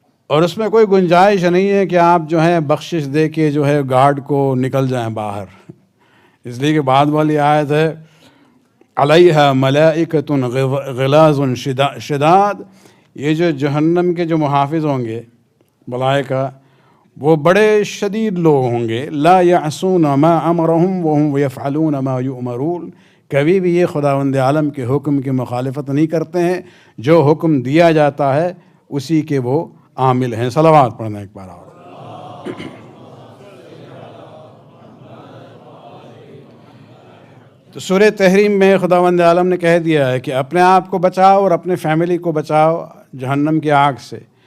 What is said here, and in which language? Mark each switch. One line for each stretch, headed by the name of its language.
Urdu: اور اس میں کوئی گنجائش نہیں ہے کہ آپ جو ہے بخشش دے کے جو ہے گارڈ کو نکل جائیں باہر. اس لیے کہ بعد والی آیت ہے
Arabic: علیہا ملائکۃ غلاظ شداد.
Urdu: یہ جو جہنم کے جو محافظ ہوں گے ملائکہ، وہ بڑے شدید لوگ ہوں گے.
Arabic: لا یعصون ما امرہم وہم یفعلون ما یؤمرون.
Urdu: کبھی بھی یہ خداوند عالم کے حکم کی مخالفت نہیں کرتے ہیں، جو حکم دیا جاتا ہے اسی کے وہ عامل ہیں. صلوات پڑھنا ایک بار اور. تو سورہ تحریم میں خداوند عالم نے کہہ دیا ہے کہ اپنے آپ کو بچاؤ اور اپنے فیملی کو بچاؤ جہنم کی آگ سے.